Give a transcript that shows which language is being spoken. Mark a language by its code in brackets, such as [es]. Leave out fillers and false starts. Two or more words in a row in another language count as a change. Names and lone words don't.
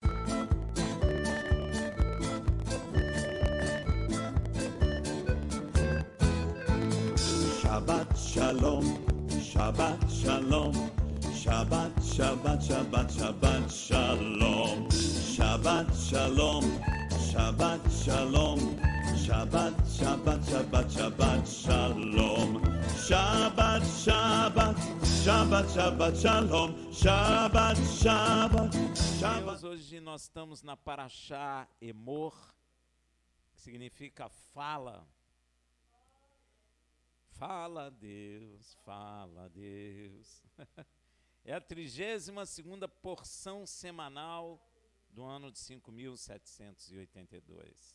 [he] שבת שלום, שבת שלום, שבת, שבת, שבת, שבת שלום, שבת שלום, שבת שלום, שבת, שבת, שבת, שבת שלום, שבת, שבת, שבת, שבת שלום, שבת, שבת, שבת. [pt] Hoje nós estamos na Parashá Emor, que significa fala. Fala Deus, fala Deus. É a 32ª porção semanal do ano de 5.782.